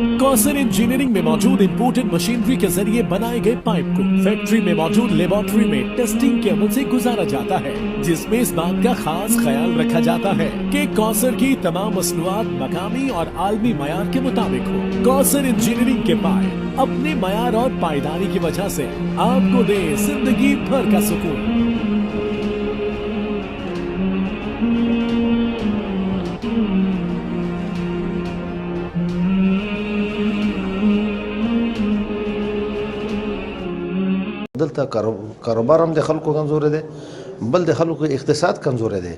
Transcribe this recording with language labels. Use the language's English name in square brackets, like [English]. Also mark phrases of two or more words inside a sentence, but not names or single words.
[Urdu] کوثر انجینئرنگ میں موجود امپورٹڈ مشینری کے ذریعے بنائے گئے پائپ کو فیکٹری میں موجود لیبارٹری میں ٹیسٹنگ کے عمل سے گزارا جاتا ہے جس میں اس بات کا خاص خیال رکھا جاتا ہے کہ کوثر کی تمام مصنوعات مقامی اور عالمی معیار کے مطابق ہو. کوثر انجینئرنگ کے پائپ اپنے معیار اور پائیداری کی وجہ سے آپ کو دے زندگی بھر کا سکون. [Pashto] دلته کاروبار هم د خلکو کمزوري دی، بل د خلکو اقتصاد کمزوري دی.